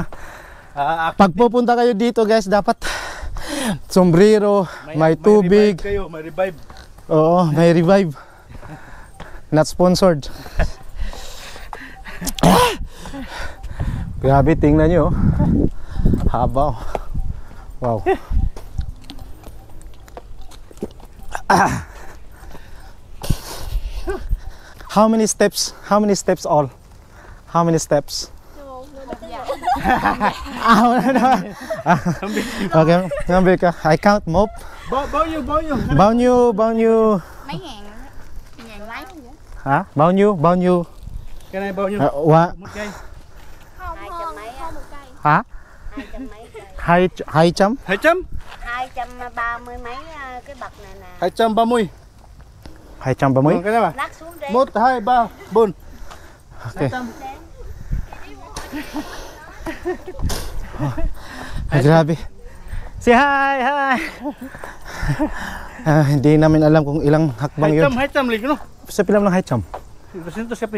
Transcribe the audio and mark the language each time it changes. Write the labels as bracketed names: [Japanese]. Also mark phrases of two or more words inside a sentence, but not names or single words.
[Filipino] Pag pupunta kayo dito guys, dapat sombrero, may tubig. May revive. Oo, may revive. [English] Not sponsored. [Filipino] Grabe, tingnan nyo. Haba. [English] Wow. How many steps? How many steps all? How many steps? Okay, ngambil ka. I count mop. [Vietnamese] Bao nhiêu? Mấy ngàn mấy vậy? Hả? Bao nhiêu? Cái này bao nhiêu? Một cây. Không, 200 mấy á. Hả? 200 mấy cây. 200? 200? 230 mấy cái bậc này nè. 230. 230? Cái này mà. Lát xuống đi. 1, 2, 3, 4. [Filipino] Okay. Ay, grabe. [English] Say hi! [Filipino] Hindi namin alam kung ilang hakbang yun. 200 lagi no? Sa pilam ng 200? 200 siapin.